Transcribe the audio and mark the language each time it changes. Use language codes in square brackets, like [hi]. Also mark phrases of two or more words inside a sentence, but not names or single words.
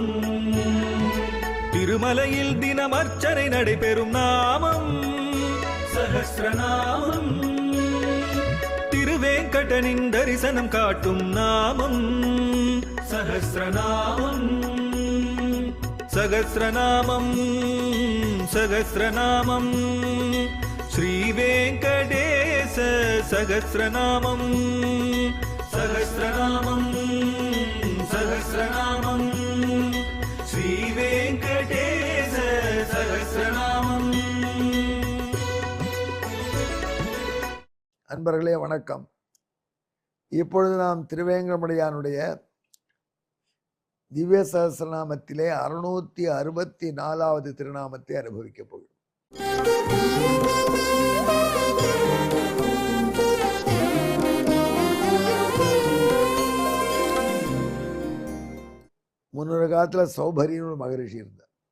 [ta] திருமலையில் தினம் அர்ச்சனை நடைபெறும் நாமம் சஹஸ்ரநாமம். திருவேங்கடனின் தரிசனம் காட்டும் நாமம் சஹஸ்ரநாமம். [sa] சகஸ்ரநாமம் சகஸ்ரநாமம் श्रीवेङ्कटेश सहस्रनामं सहस्रनामं सहस्रनामं श्रीवेङ्कटेश सहस्रनामं। [ta] அன்பர்களே வணக்கம். இப்பொழுது நாம் திருவேங்கடமுடையானுடைய திவ்ய சஹஸ்ரநாமத்திலே 664வது திருநாமத்தை அனுபவிக்கப் போகிறோம். முன்னொரு காலத்துல சௌபரின்னு ஒரு மகரிஷி இருந்தார்.